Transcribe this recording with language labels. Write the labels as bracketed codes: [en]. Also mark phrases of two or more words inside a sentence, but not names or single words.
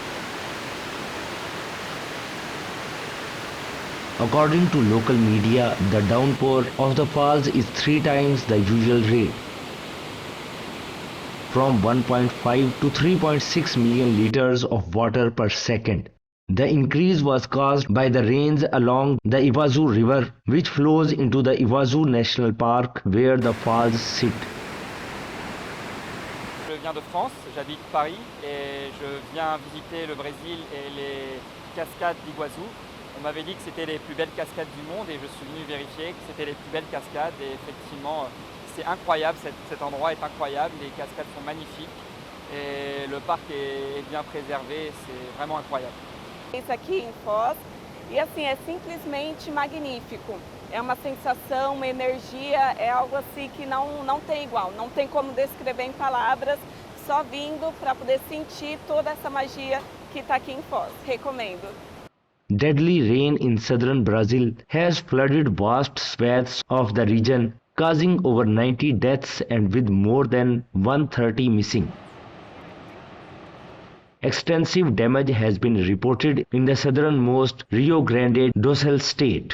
[en] According to local media, the downpour of the falls is 3 times the usual rate, from 1.5 to 3.6 million liters of water per second. The increase was caused by the rains along the Iguazu River, which flows into the Iguazu National Park where the falls sit. [fr] Je viens de France, j'habite Paris et je viens visiter le Brésil et les cascades d'Iguazu. On m'avait dit que c'était les plus belles cascades du monde et je suis venu vérifier que c'était les plus belles cascades et effectivement c'est incroyable, cet endroit est incroyable, les cascades sont magnifiques et le parc est bien préservé, c'est vraiment incroyable. [pt] Isso aqui em Foz e assim é simplesmente magnífico. É uma sensação, uma energia, é algo assim que não tem igual, não tem como descrever em palavras, só vindo para poder sentir toda essa magia que está aqui em Foz. Recomendo. [en] Deadly rain in southern Brazil has flooded vast swaths of the region, causing over 90 deaths and with more than 130 missing. Extensive damage has been reported in the southernmost Rio Grande do Sul state.